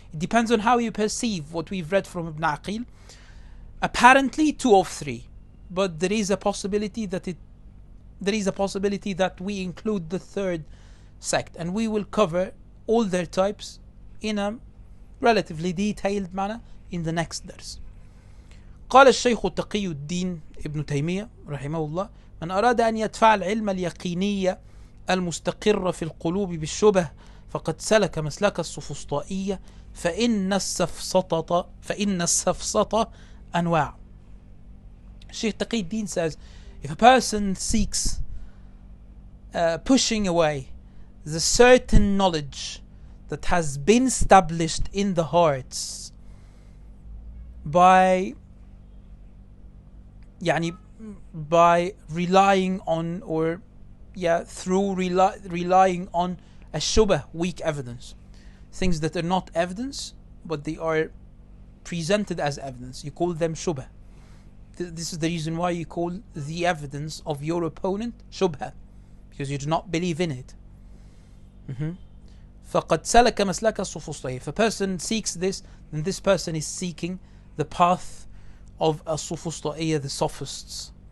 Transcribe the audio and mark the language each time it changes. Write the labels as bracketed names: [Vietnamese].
[English] It depends on how you perceive what we've read from Ibn Aqil. Apparently two of three, but there is a possibility that we include the third sect, and we will cover all their types in a relatively detailed manner in the next dars. [Arabic] قال الشيخ تقي الدين ابن تيمية رحمه الله: من أراد أن يدفع العلم اليقيني المستقر في القلوب بالشبه فقد سلك مسلك السفسطائية فإن السفسطة أنواع. [English] Sheikh Taqi says, if a person seeks pushing away the certain knowledge that has been established in the hearts by [Arabic] يعني [English] by relying on or through relying on الشبه, weak evidence, things that are not evidence but they are presented as evidence, you call them shubha. This is the reason why you call the evidence of your opponent shubha, because you do not believe in it. [Arabic] فقد سلك مسلك السفسطائية. [English] If a person seeks this, then this person is seeking the path of السفسطائية, the sophists.